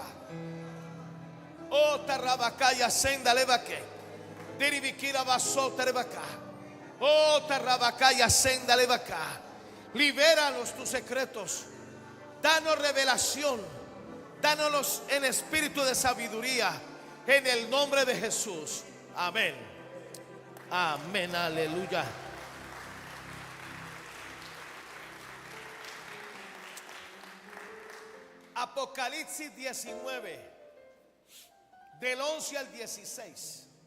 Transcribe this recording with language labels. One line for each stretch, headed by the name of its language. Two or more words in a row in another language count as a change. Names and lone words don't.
Spanish: Oh, tarrabacaya senda levaque, diribikira basota rebaca. Oh, tarrabacaya senda levaca. Libéranos tus secretos, danos revelación, dánoslos en espíritu de sabiduría, en el nombre de Jesús. Amén. Amén, aleluya. Apocalipsis 19, del 11 al 16.